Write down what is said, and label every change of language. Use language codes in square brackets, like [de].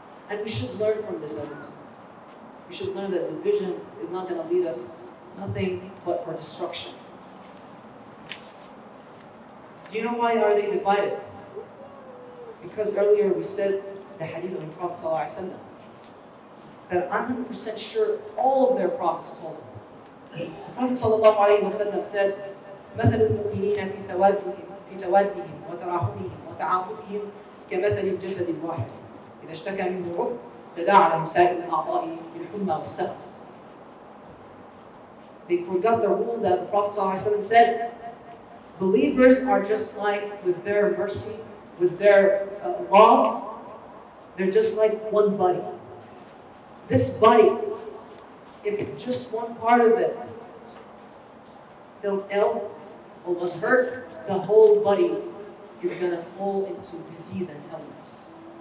[en] And we should learn from this as Muslims. We should learn that division is not going to lead us nothing but for destruction. Do you know why are they divided? Because earlier we said the hadith of the Prophet ﷺ, that I'm 100% sure all of their prophets told them. The Prophet ﷺ said, [ar] مثل المؤمنين في توادهم وتراحمهم وتعاطفهم كمثل الجسد الواحد إذا اشتكى منه عضو تداعى له سائر الأعضاء بالحمى والسقم. [en] They forgot the rule that the Prophet ﷺ said, believers are just like, with their mercy, with their love, they're just like one body. This body, if just one part of it felt ill or was hurt, the whole body is going to fall into disease and illness.